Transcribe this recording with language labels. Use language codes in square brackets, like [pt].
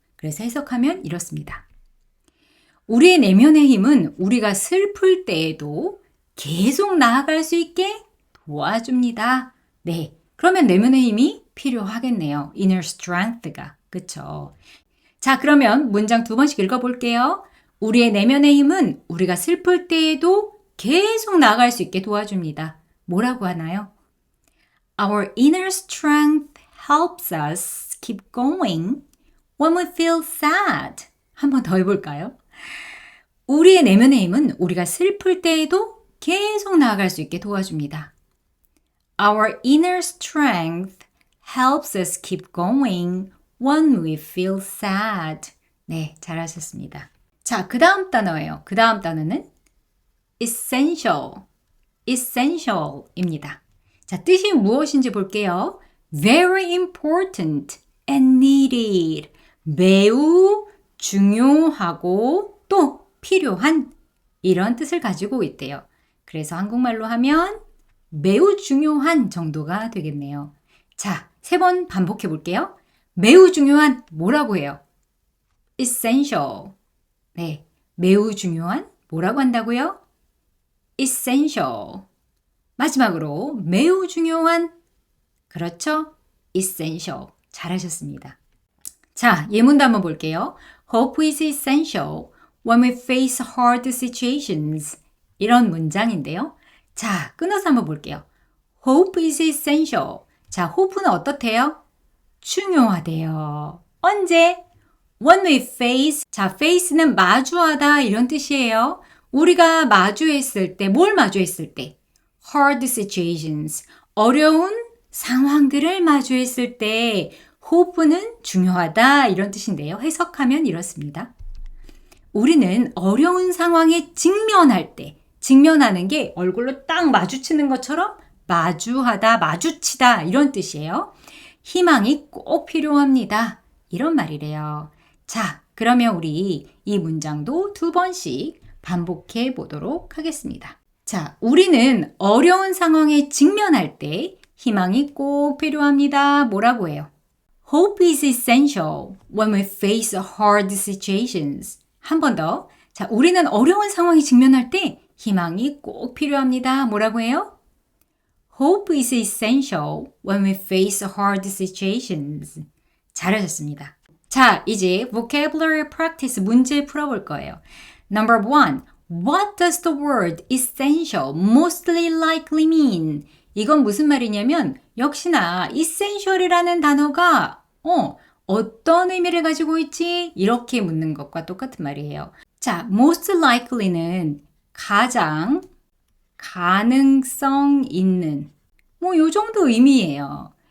[ko] 그래서 해석하면 이렇습니다. 우리의 내면의 힘은 우리가 슬플 때에도 계속 나아갈 수 있게 도와줍니다. 네, 그러면 내면의 힘이 필요하겠네요. inner strength가. 그쵸? 자, 그러면 문장 2번씩 읽어볼게요. 우리의 내면의 힘은 우리가 슬플 때에도 계속 나아갈 수 있게 도와줍니다. 뭐라고 하나요? [en] Our inner strength helps us keep going when we feel sad. [ko] 한 번 더 해볼까요? 우리의 내면의 힘은 우리가 슬플 때에도 계속 나아갈 수 있게 도와줍니다. [en] Our inner strength helps us keep going when we feel sad. [ko] 네, 잘하셨습니다. 자, 그 다음 단어예요. 그 다음 단어는 essential. essential입니다. 자, 뜻이 무엇인지 볼게요. [en] very important and needed. [ko] 매우 중요하고 또 필요한 이런 뜻을 가지고 있대요. 그래서 한국말로 하면 매우 중요한 정도가 되겠네요. 자, 3번 반복해 볼게요. 매우 중요한 뭐라고 해요? [en] essential. [ko] 네, 매우 중요한 뭐라고 한다고요? [en] essential. [ko] 마지막으로 매우 중요한 그렇죠? essential. 잘하셨습니다. 자, 예문도 한번 볼게요. [en] Hope is essential when we face hard situations. [ko] 이런 문장인데요. 자, 끊어서 한번 볼게요. [en] Hope is essential. [ko] 자, hope는 어떻대요? 중요하대요. 언제? [en] When we face. [ko] 자, face는 마주하다 이런 뜻이에요. 우리가 마주했을 때, 뭘 마주했을 때? [en] Hard situations. [ko] 어려운 상황들을 마주했을 때 hope는 중요하다 이런 뜻인데요. 해석하면 이렇습니다. 우리는 어려운 상황에 직면할 때, 직면하는 게 얼굴로 딱 마주치는 것처럼 마주하다, 마주치다 이런 뜻이에요. 희망이 꼭 필요합니다. 이런 말이래요. 자, 그러면 우리 이 문장도 2번씩 반복해 보도록 하겠습니다. 자, 우리는 어려운 상황에 직면할 때 희망이 꼭 필요합니다. 뭐라고 해요? [en] Hope is essential when we face hard situations. [ko] 한 번 더. 자, 우리는 어려운 상황에 직면할 때 희망이 꼭 필요합니다. 뭐라고 해요? [en] Hope is essential when we face hard situations. [ko] 잘하셨습니다. 자, 이제 [en] vocabulary practice [ko] 문제 풀어볼 거예요. [en] Number 1. What does the word essential mostly likely mean? [ko] 이건 무슨 말이냐면 역시나 essential이라는 단어가 어떤 의미를 가지고 있지? 이렇게 묻는 것과 똑같은 말이에요. 자, most likely는 가장 가능성 있는 요 정도 의미예요.